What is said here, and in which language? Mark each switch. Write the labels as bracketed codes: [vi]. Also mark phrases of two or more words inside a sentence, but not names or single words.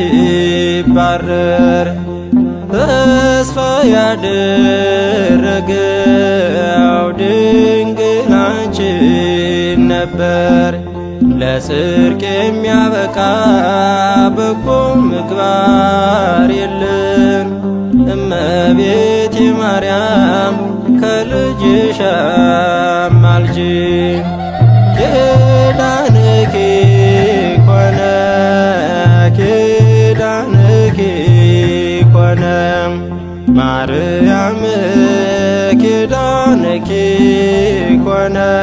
[am] ሲባረር ተስፋ ያደረገው ድንግል አንቺን ነበር። ለጽድቅ የሚያበቃ በጎ ምግባር የለን እመቤቴ ማርያም ከልጅሽ አማልጅን። [gez] ኪዳንኪ ኮነ ኪዳንኪ ኮነ ማርያም ኪዳንኪ ኮነ